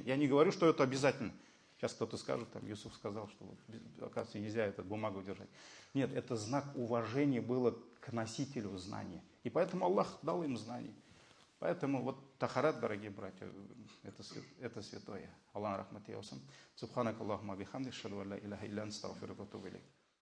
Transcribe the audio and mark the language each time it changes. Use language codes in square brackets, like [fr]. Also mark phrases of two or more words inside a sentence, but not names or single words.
[ru] Я не говорю, что это обязательно. Сейчас кто-то скажет, там Юсуф сказал, что, оказывается, нельзя эту бумагу держать. Нет, это знак уважения было к носителю знания. И поэтому Аллах дал им знания. Поэтому вот тахарат, дорогие братья, это святое. [ar] الله رحمتي وسعت. سبحانك اللهم وبحمدك أشهد أن لا إله إلا أنت أستغفرك وأتوب إليك.